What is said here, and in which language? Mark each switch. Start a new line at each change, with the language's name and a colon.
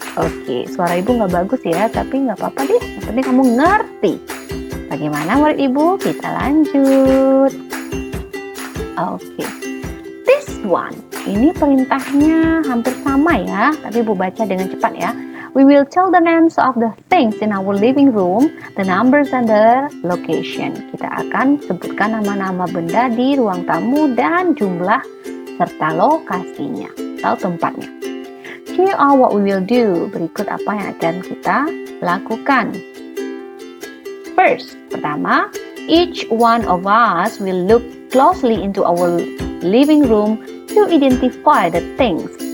Indonesian: Oke, suara ibu nggak bagus ya, tapi nggak apa-apa deh. Yang penting kamu ngerti. Bagaimana murid ibu? Kita lanjut. Oke,
English: this one.
Indonesian: Ini perintahnya hampir sama ya, tapi ibu baca dengan cepat ya.
English: We will tell the names of the things in our living room, the numbers and the location.
Indonesian: Kita akan sebutkan nama-nama benda di ruang tamu dan jumlah serta lokasinya atau tempatnya.
English: Here are what we will do.
Indonesian: Berikut apa yang akan kita lakukan.
English: First, pertama, each one of us will look closely into our living room to identify the things.